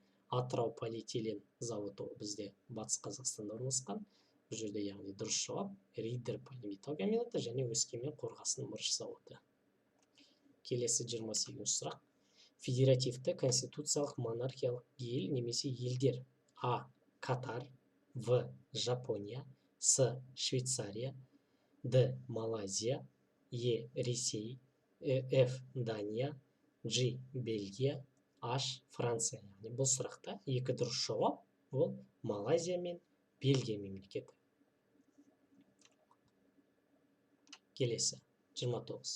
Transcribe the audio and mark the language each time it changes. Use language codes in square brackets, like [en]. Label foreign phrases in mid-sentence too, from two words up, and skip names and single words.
[kk] Атырау полиэтилен зауыты ол бізде Батыс Қазақстанда орналасқан. Бұл жерде яғни дұрыс жауап Риддер полиметалл комбинаты және Өскемен қорғасын мырыш зауыты. Келесі 28 сұрақ. Федеративті конституциялық монархиялық ел немесе елдер. А. Катар, В. Жапония, С. Швейцария, Д. Малайзия, Е. Ресей, F. Дания, G. Бельгия, H. Франция. Яғни бұл сұрақта 2 дұрыс жауап, ол Малайзия мен Бельгия мемлекеті. Келесі 29.